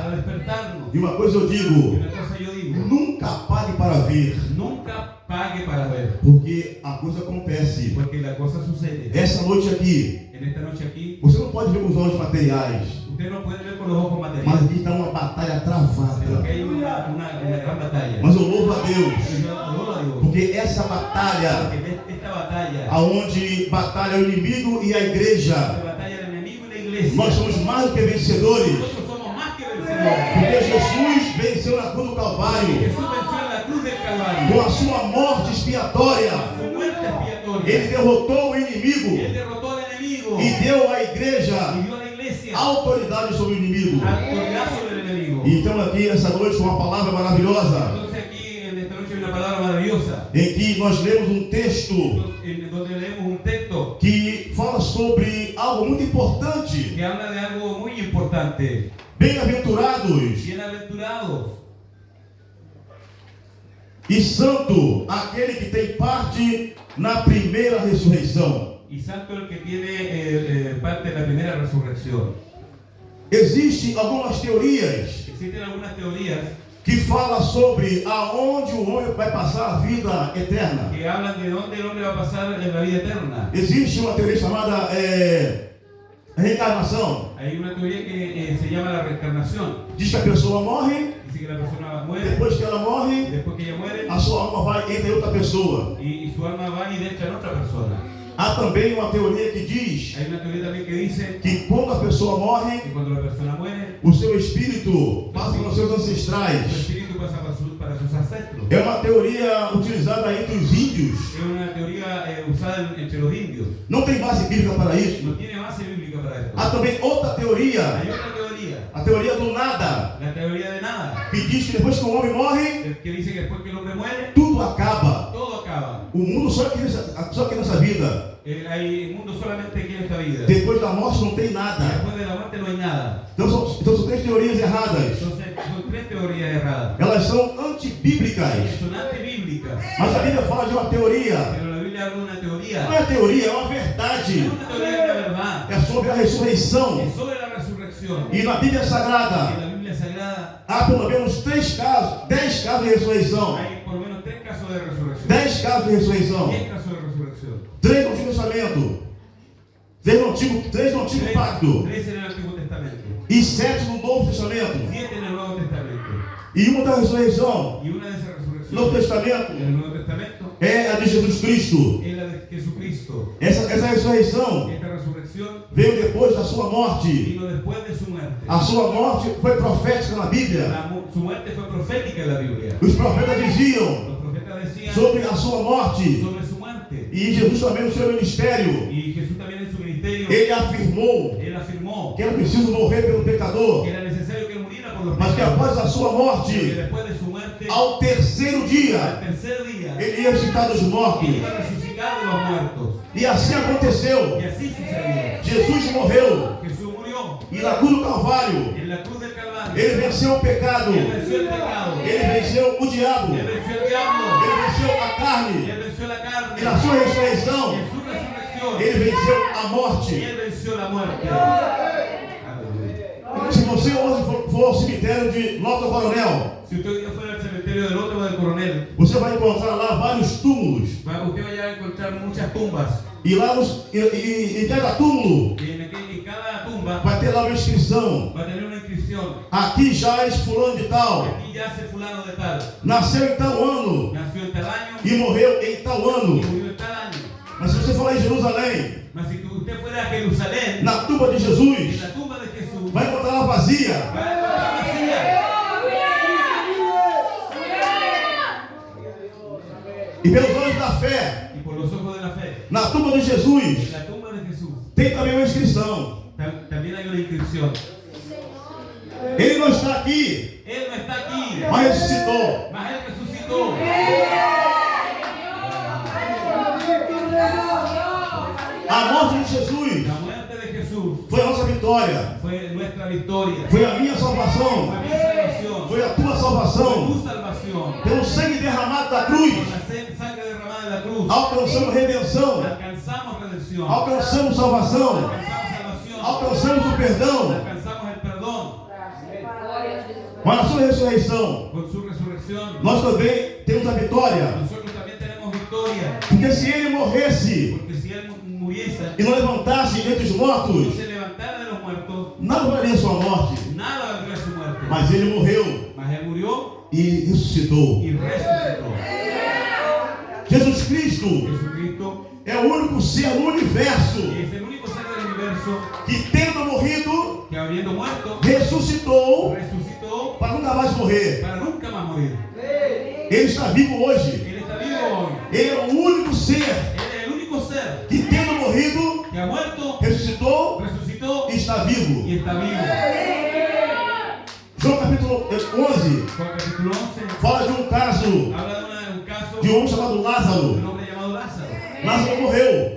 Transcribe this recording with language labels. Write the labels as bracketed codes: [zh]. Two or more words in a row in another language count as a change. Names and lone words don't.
[es] para despertarnos. [pt] E uma coisa eu [es] Y [pt] digo: [es] una cosa yo digo, [pt] nunca pague para ver, [es] nunca pague para ver, [pt] porque a coisa acontece. [es] porque la cosa sucede. [pt] Essa noite aqui, [es] En esta noche aquí, [pt] você não pode ver com os olhos materiais, [es] usted no puede ver con los ojos [pt] mas [es] materiales, [pt] aqui está uma batalha [es] pero [pt] travada. [es] que hay una gran batalla. [pt] Mas eu louvo a Deus, [es] Y yo adoro a Dios, [pt] porque essa batalha, [es] porque esta batalla, [pt] aonde batalha o inimigo e a igreja, [es] esta batalla del enemigo y la iglesia, [pt] nós somos mais do que vencedores, [es] nosotros somos más que vencedores. [pt] porque Jesus venceu na cruz do Calvário, [es] Jesús venció en la cruz del Calvario, [pt] com a sua morte expiatória. [es] su muerte expiatoria. [pt] Ele derrotou o [es] Él [pt] inimigo [es] derrotó al enemigo [pt] e deu à [es] y [pt] igreja [es] dio a la iglesia [pt] autoridade sobre o inimigo. [es] autoridad sobre el enemigo. [pt] Então aqui essa noite uma palavra maravilhosa, [es] Entonces aquí en esta noche hay una palabra maravillosa, [pt] em que nós lemos um texto [es] en donde leemos un texto [pt] que fala sobre algo muito importante. [es] que habla de algo muy importante. [pt] Bem-aventurados [es] Bienaventurados [pt] e santo aquele que tem parte na primeira ressurreição. [es] y santo el que tiene parte de la primera resurrección. [pt] Existem algumas teorias [es] Existen algunas teorías [pt] que falam sobre aonde o homem vai passar a vida eterna. [es] que hablan de dónde el hombre va a pasar en la vida eterna. [pt] Existe uma teoria chamada reencarnação. [es] Hay una teoría que se llama la reencarnación. [pt] Diz que a pessoa morre, [es] Dice que la persona muere, [pt] depois que ela morre, [es] después que ella muere, [pt] a sua alma vai entre outra pessoa. [es] y su alma va y deja en otra persona. [pt] Há também uma teoria que diz [es] Hay una teoría también que dice [pt] que quando a pessoa morre, [es] que cuando la persona muere, [pt] o seu espírito passa para os seus [es] su [pt] ancestrais. [es] espíritu pasa para sus ancestros. [pt] É uma teoria utilizada entre os índios. [es] Es una teoría usada entre los indios. [pt] Não tem base bíblica para isso. [es] No tiene base bíblica para esto. [pt] Há também outra teoria, [es] Hay otra teoría, [pt] a teoria do nada, [es] la teoría de nada, [pt] que diz que depois que o homem morre, [es] que dice que después que el hombre muere, [pt] tudo acaba. [es] todo acaba. [pt] O mundo só aqui nessa vida. [es] El mundo solamente quiere esta vida. [pt] Depois da morte não tem nada. [es] Después de la muerte no hay nada. [pt] Então são três teorias erradas. [es] Entonces, son tres teorías erradas. [pt] Elas são antibíblicas. [es] Son antibíblicas. [pt] Mas a Bíblia fala de uma teoria. [es] Pero la Biblia habla de una teoría. [pt] Não é teoria, é uma [es] No [pt] verdade. [es] es una teoría de la verdad. [pt] É sobre a ressurreição. [es] Es sobre la resurrección. [pt] E na Bíblia [es] En [pt] Sagrada [es] la Biblia Sagrada [pt] há pelo menos 10 casos de ressurreição. [es] hay por lo menos 3 casos de resurrección. [pt] 10 casos de ressurreição. [es] 10 casos de resurrección. [pt] 3 no Antigo Testamento. 3 no Antigo Pacto. [es] 3 en el Antiguo Testamento. [pt] E 7 no Novo Testamento. [es] 7 en el Nuevo Testamento. [pt] E uma da ressurreição [es] Y una de esas [pt] no Novo [es] resurrecciones [pt] Testamento [es] en el Nuevo Testamento [pt] é a de Jesus Cristo. [es] es la de Jesucristo. [pt] Essa ressurreição [es] Esta resurrección [pt] veio depois da sua morte. [es] vino después de su muerte. [pt] A sua morte foi profética na Bíblia. [es] Su muerte fue profética en la Biblia. [pt] Os profetas diziam [es] Los profetas decían [pt] sobre a sua morte. [es] sobre su muerte. [pt] E Jesus também no seu ministério, [es] Y Jesús también en su ministerio, [pt] ele afirmou [es] él afirmó [pt] que era preciso morrer pelo pecador, [es] que era necesario que él muriera por los [pt] mas que [es] pecados. [pt] após a sua [es] Que [pt] morte, [es] después de su muerte, [pt] ao terceiro [es] al [pt] dia, [es] tercer día, [pt] ele ia ressuscitar dos mortos. [es] él iba a resucitar de los muertos. [pt] E assim aconteceu. [es] Y así sucedió. [pt] Jesus morreu [es] Jesús murió [pt] e na cruz do Calvário, [es] en la cruz del Calvario. [pt] ele venceu o pecado, [es] Él venció el pecado. [pt] ele venceu o diabo, [es] Él [pt] ele [es] venció el diablo. [pt] venceu a carne, [es] Él venció la carne. [pt] e na sua ressurreição, [es] Y en su resurrección, [pt] ele venceu a [es] y [pt] morte. [es] él venció la muerte. Aleluya. [pt] Se você hoje for ao cemitério de Lota Coronel, [es] Si usted hoy día fuera al cementerio del Otro del Coronel, [pt] você vai encontrar lá vários túmulos. [es] usted va a encontrar muchas tumbas. [pt] E lá em cada túmulo [es] Y en cada tumba [pt] vai ter lá uma inscrição. [es] va a tener una inscripción. [pt] Aqui jaz fulano de tal. [es] Aquí yace fulano de tal. [pt] Nasceu em tal ano [es] Nació en tal año [pt] e morreu em tal [es] y [pt] ano. [es] murió en tal año. [pt] Mas se você falar em Jerusalém, [es] Mas si usted fuera a Jerusalén, [pt] na tumba de [es] en [pt] Jesus, [es] la tumba de Jesús, [pt] vai encontrar ela vazia. [es] va a encontrar vacía. [pt] E pelos olhos da fé, [es] Y por los ojos de la fe, [pt] na tumba de [es] en [pt] Jesus, [es] la tumba de Jesús [pt] tem também uma inscrição. [es] también hay una inscripción. [pt] Ele não está aqui, [es] Él no está aquí, [pt] mas ressuscitou. [es] mas Él resucitó. [pt] A morte de Jesus [es] La muerte de Jesús [pt] foi a nossa vitória. [es] fue nuestra victoria. [pt] Foi a minha [es] Fue [pt] salvação. [es] mi salvación. [pt] Foi a tua [es] Fue [pt] salvação. [es] tu salvación. [pt] Pelo sangue derramado da cruz, [es] Con la sangre derramada en la cruz, [pt] alcançamos redenção. [es] alcanzamos redención. [pt] Alcançamos salvação. [es] Alcanzamos salvación. [pt] Alcançamos o perdão. [es] Alcanzamos el perdón. [pt] Mas na sua ressurreição, [es] Con su resurrección, [pt] nós também temos a vitória. [es] nosotros también tenemos victoria. [pt] Porque se ele morresse [es] Porque si Él muriese [pt] e não levantasse entre os [es] y no [pt] mortos, [es] se levantara de los muertos, [pt] nada valeria sua morte. [es] nada valdría su muerte. [pt] Mas ele morreu [es] Mas Él murió [pt] e ressuscitou. [es] y resucitó. [pt] Jesus Cristo [es] Jesucristo [pt] é o único ser no universo [es] es el único ser del universo [pt] que, tendo morrido, [es] que habiendo muerto, [pt] ressuscitou [es] resucitó [pt] para nunca mais morrer. [es] para nunca más morir. [pt] Ele está vivo hoje. [es] Él está vivo hoy. [pt] Ele é o único ser [es] Él es el único ser [pt] que, tendo morrido, [es] que ha muerto, [pt] ressuscitou [es] resucitó [pt] e está vivo. [es] y está vivo. [pt] João capítulo 11 [es] Juan capítulo 11 [pt] fala de um caso [es] habla de un caso [pt] de um homem chamado [es] de un [pt] Lázaro. [es] hombre llamado Lázaro. [pt] Lázaro morreu,